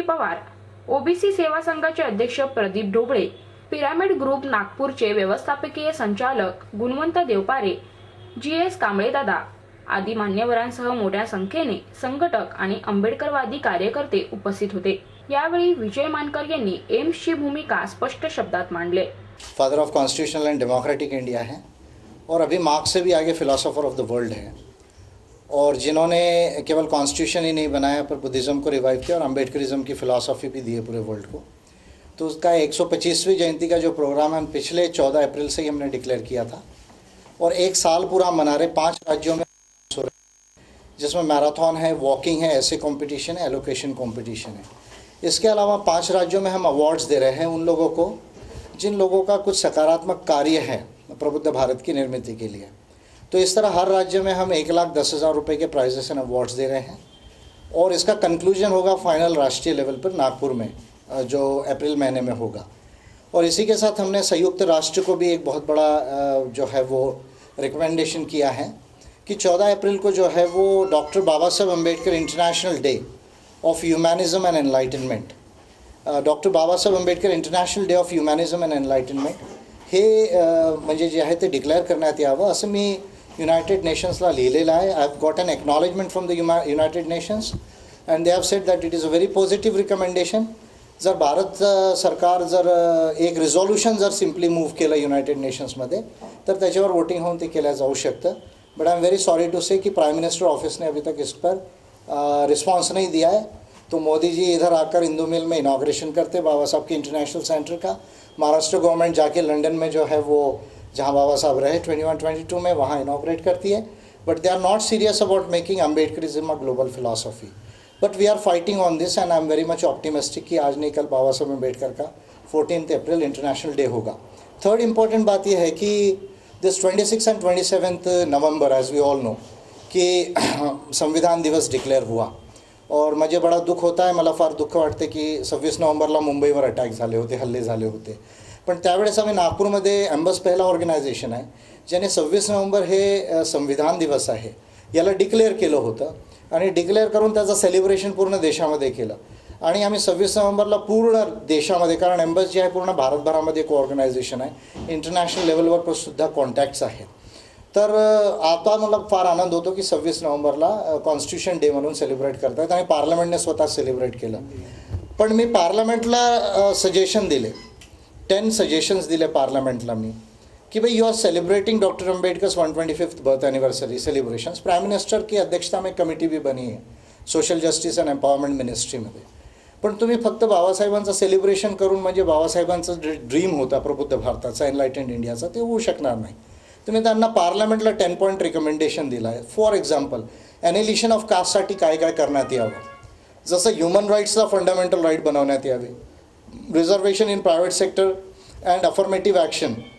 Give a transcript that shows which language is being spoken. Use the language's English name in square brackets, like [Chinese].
[Marathi] Pawar, OBC सेवा संघाचे अध्यक्ष प्रदीप ढोबळे, पिरामिड ग्रुप नागपूरचे व्यवस्थापकीय संचालक गुणवंत देवपारे, जी.एस. कांबळेदादा आदी मान्यवरांसह मोठ्या संख्येने संघटक आणि आंबेडकरवादी कार्यकर्ते उपस्थित होते. यावेळी विजय मानकर यांनी एम्सची भूमिका स्पष्ट शब्दात मांडले. [Hindi] Father of constitutional and democratic India है और अभी मार्क्स से भी आगे फिलोसोफर ऑफ द वर्ल्ड है, और जिन्होंने केवल कॉन्स्टिट्यूशन ही नहीं बनाया पर बुद्धिज़्म को रिवाइव किया और अम्बेडकरिज्म की फ़िलासफ़ी भी दी है पूरे वर्ल्ड को. तो उसका 125वीं जयंती का जो प्रोग्राम है पिछले 14 अप्रैल से ही हमने डिक्लेयर किया था और एक साल पूरा मना रहे 5 राज्यों में, जिसमें मैराथन है, वॉकिंग है, ऐसे कंपटीशन है, एलोकेशन कंपटीशन है. इसके अलावा 5 राज्यों में हम अवार्ड्स दे रहे हैं उन लोगों को जिन लोगों का कुछ सकारात्मक कार्य है प्रबुद्ध भारत की निर्मिति के लिए. तो इस तरह हर राज्य में हम 1,10,000 रुपये के प्राइजेस एंड अवार्ड्स दे रहे हैं और इसका कंक्लूजन होगा फाइनल राष्ट्रीय लेवल पर नागपुर में जो अप्रैल महीने में होगा. और इसी के साथ हमने संयुक्त राष्ट्र को भी एक बहुत बड़ा जो है वो रिकमेंडेशन किया है कि 14 अप्रैल को जो है वो doctor Baba Saheb Ambedkar international day of ह्यूमॅनिझम and enlightenment, doctor Babasaheb Ambedkar international day of ह्युमॅनिझम and enlightenment [Marathi] हे म्हणजे जे आहे ते डिक्लेअर करण्यात यावं असं मी युनायटेड नेशन्सला लिहिलेलं आहे. [English] I have got an acknowledgement from the United Nations and they have said that it is a very positive recommendation. [Marathi] जर भारत सरकार जर एक रिझॉल्युशन जर सिम्पली मूव्ह केलं युनायटेड नेशन्समध्ये तर त्याच्यावर वोटिंग होऊन ते केलं जाऊ शकतं. [English] but I am very sorry to say [Hindi] कि प्राइम मिनिस्टर ऑफिस ने अभी तक इस पर रिस्पांस नहीं दिया है. तो मोदी जी इधर आकर इंदू मिल में इनाग्रेशन करते बाबा साहब के इंटरनेशनल सेंटर का. महाराष्ट्र गवर्नमेंट जाके लंदन में जो है वो जहाँ बाबा साहब रहे 21-22 में वहाँ इनाग्रेट करती है. [English] But they are not serious about making Ambedkarism a global philosophy. But we are fighting on this and I am very much optimistic [Hindi] कि आज नहीं कल बाबा साहब अम्बेडकर का 14 अप्रैल इंटरनेशनल डे होगा. थर्ड इम्पॉर्टेंट बात यह है कि [English] this 26 and 27 November as we all know [Hindi] कि संविधान दिवस डिक्लेअर हुआ और मुझे बड़ा दुःख होता है. [Marathi] मला फार दुःख वाटते की 26 नोव्हेंबरला मुंबईवर अटॅक झाले होते, हल्ले झाले होते. पण त्यावेळेस आम्ही नागपूरमध्ये एम्बस पहिला ऑर्गनायझेशन आहे ज्याने 26 नोव्हेंबर हे संविधान दिवस आहे याला डिक्लेअर केलं होतं आणि डिक्लेअर करून त्याचं सेलिब्रेशन पूर्ण देशामध्ये केलं. आणि आम्ही 26 नोव्हेंबरला पूर्ण देशामध्ये, कारण एम्बस जे आहे पूर्ण भारतभरामध्ये एक ऑर्गनायझेशन आहे, इंटरनॅशनल लेवलवर सुद्धा कॉन्टॅक्ट्स आहेत. तर आता मला फार आनंद होतो की 26 नोव्हेंबरला कॉन्स्टिट्यूशन डे म्हणून सेलिब्रेट करतात आणि पार्लमेंटने स्वतः सेलिब्रेट केलं. पण मी पार्लमेंटला सजेशन दिले, 10 सजेशन्स दिले पार्लमेंटला मी [Hindi] कि भाई [English] You are celebrating doctor Ambedkar's 125th birth anniversary celebrations. [Hindi] Prime minister की अध्यक्षता में कमिटी भी बनी है सोशल जस्टिस अँड एम्पॉवरमेंट मिनिस्ट्रीमध्ये. [Marathi] पण तुम्ही फक्त बाबासाहेबांचं सेलिब्रेशन करून म्हणजे बाबासाहेबांचं ड्रीम होता प्रबुद्ध भारताचा, एनलाइटन्ड इंडियाचा, ते होऊ शकणार नाही. तुम्ही त्यांना पार्लमेंटला 10 पॉईंट रिकमेंडेशन दिलं आहे. फॉर एक्झाम्पल ॲनिलिशन ऑफ कास्टसाठी काय काय करण्यात यावं, जसं ह्युमन राईट्सला फंडामेंटल राईट बनवण्यात यावे, [English] reservation in private sector and affirmative action